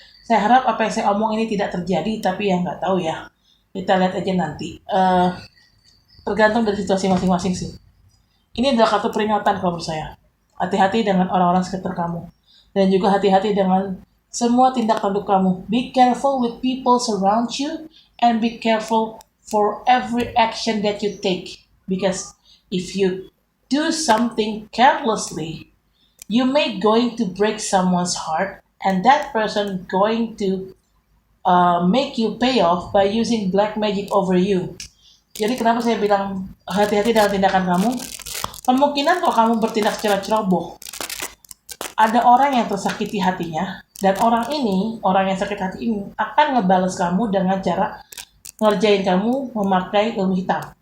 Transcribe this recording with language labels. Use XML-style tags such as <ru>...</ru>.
<id>Saya harap apa yang saya omong ini tidak terjadi, tapi ya nggak tahu ya. Kita lihat aja nanti. Tergantung dari situasi masing-masing sih. Ini adalah kartu peringatan kalau menurut saya. Hati-hati dengan orang-orang sekitar kamu. Dan juga hati-hati dengan semua tindak tanduk kamu.</id> <en>Be careful with people surround you, and be careful for every action that you take. Because if you do something carelessly, you may going to break someone's heart, and that person going to make you pay off by using black magic over you.</en> <id>Jadi kenapa saya bilang hati-hati dalam tindakan kamu? Kemungkinan kalau kamu bertindak secara ceroboh, ada orang yang tersakiti hatinya, dan orang yang sakit hati ini akan ngebales kamu dengan cara ngerjain kamu memakai ilmu hitam.</id>